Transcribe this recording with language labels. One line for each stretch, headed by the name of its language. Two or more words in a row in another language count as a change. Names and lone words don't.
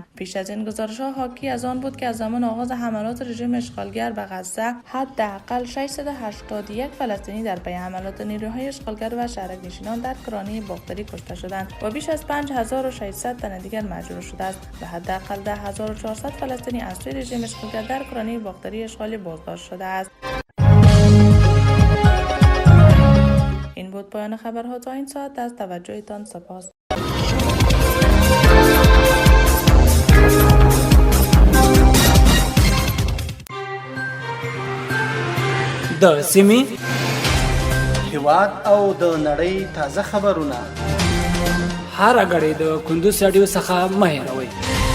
Persian: پیش از این گزارش‌ها حاکی از آن بود که از زمان آغاز حملات رژیم اشغالگر به غزه حداقل 681 فلسطینی در پی حملات نیروهای اشغالگر و شهرک نشینان در کرانه باختری کشته شدند و بیش از 5600 تن دیگر مجروح شده است. به حداقل 10400 فلسطینی از سوی رژیم اشغالگر در کرانه باختری اشغالی بازداشت شده است. این بود پایان خبرها تا این ساعت. از توجهتان سپاس.
Pashto: د سیمې هیواد او د نړۍ تازه خبرونه هر غړي د کندوز رادیو څخه مه هېروئ.